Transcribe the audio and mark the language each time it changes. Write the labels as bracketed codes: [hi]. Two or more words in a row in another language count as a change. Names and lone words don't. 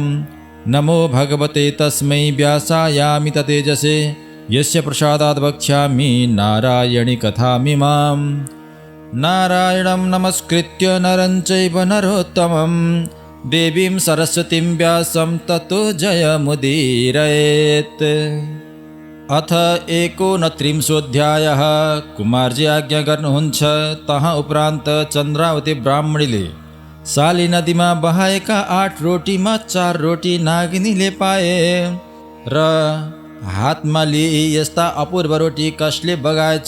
[sa] नमो भगवते तस्मै व्यासायामि ततेजसे यस्य प्रसादात् वक्ष्यामि नारायणी कथामिमाम्। नारायणं नमस्कृत्य नरं चैव नरोत्तमं देवीं सरस्वतीं व्यासं ततो जयमुदीरयेत्। [ne] अथ 29 कुमारजी आज्ञा गर्नुहुन्छ। तह उपरान्त चन्द्रावती ब्राह्मणीले साली नदीमा बहाएका 8 रोटीमा 4 रोटी नागिनीले पाए र हातमा लिए यस्ता अपूर्व रोटी कसले बगाएछ?